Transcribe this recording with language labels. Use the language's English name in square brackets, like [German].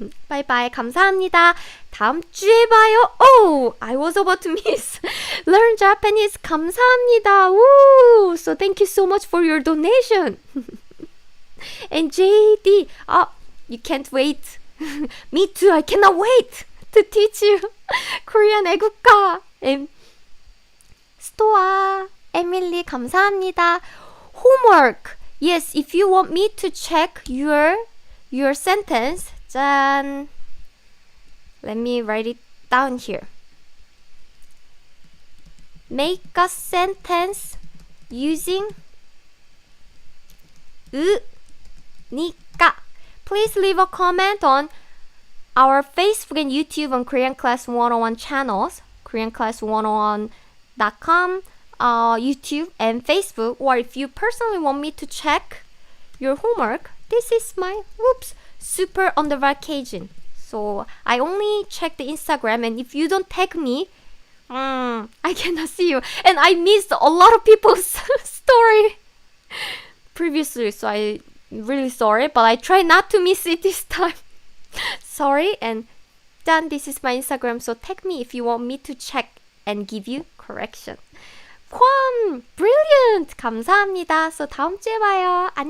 [English] Bye bye. [Korean] 감사합니다. 다음 주에 봐요. [English] Oh, I was about to miss. Learn Japanese. [Korean] 감사합니다. Woo! [English] So thank you so much for your donation. And JD, you can't wait. Me too, I cannot wait to teach you Korean 애국가. [Korean] And 스토아, 에밀리 감사합니다. [English] Homework. Yes, if you want me to check your sentence, then let me write it down here. Make a sentence using 으니까. Please leave a comment on our Facebook and YouTube on Korean Class 101 channels, koreanclass101.com, YouTube and Facebook. Or if you personally want me to check your homework, this is my super on the vacation. So I only check the Instagram, and if you don't tag me, I cannot see you. And I missed a lot of people's story previously, so I'm really sorry, but I try not to miss it this time. Sorry. And then this is my Instagram, so tag me if you want me to check and give you correction. [Korean] 괌! [English] Brilliant! [Korean] 감사합니다. So 다음 주에 봐요. 안녕!